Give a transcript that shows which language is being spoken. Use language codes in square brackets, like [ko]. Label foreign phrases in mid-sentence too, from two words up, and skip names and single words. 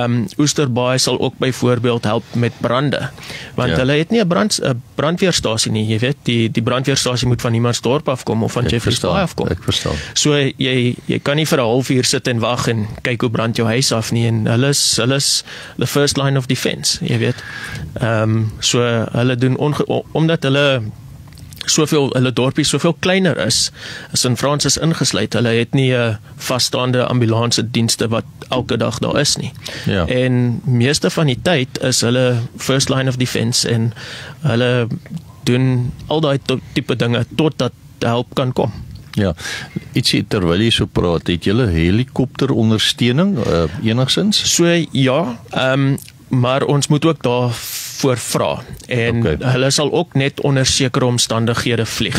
[af] Oesterbaai sal ook byvoorbeeld help met brande, want hulle het nie 'n brandweerstasie nie, jy weet, die brandweerstasie moet van Niemandsdorp afkom of van Jeffreys Bay afkom. Ek verstaan. So jy kan nie vir 'n halfuur sit en wag en kyk hoe brand jou huis af nie, en hulle is [en] the first line of defense, [af] jy weet. So hulle doen omdat hulle dorpie soveel kleiner is in Fransis ingesluit, hulle het nie 'n vasstaande ambulance dienste wat elke dag daar is nie. Ja. En meeste van die tyd is hulle [en] first line of defense [af] en hulle doen al daai tipe dinge totdat help kan kom. Ja, ietsie terwyl jy so praat, het julle helikopterondersteuning enigsins? So ja, maar ons moet ook daarvoor vra en hulle sal ook net onder sekere omstandighede vlieg.